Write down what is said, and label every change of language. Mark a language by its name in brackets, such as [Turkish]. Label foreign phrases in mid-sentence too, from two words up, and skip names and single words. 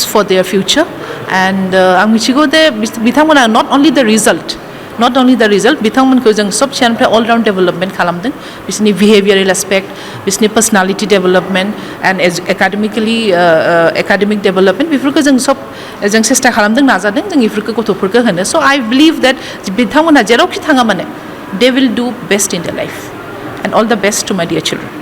[English] for their future and [Bodo] आं मिथिगौ दे बिथांमोना [English] not only the result [Bodo] बिथांमोनखौ जों सब सिगांनिफ्राय [English] all-round development [Bodo] खालामदों बिसोरनि [English] behavioral aspect बिसोरनि personality development and academic development [Bodo] बेफोरखौ जों सेस्था खालामदों नाजादों जों बेफोरखौ गथ'फोरखौ होनो [English] so I believe that [Bodo] बिथांमोनहा जेरावखि थाङा माने [English] they will do best in the life and all the best to my dear children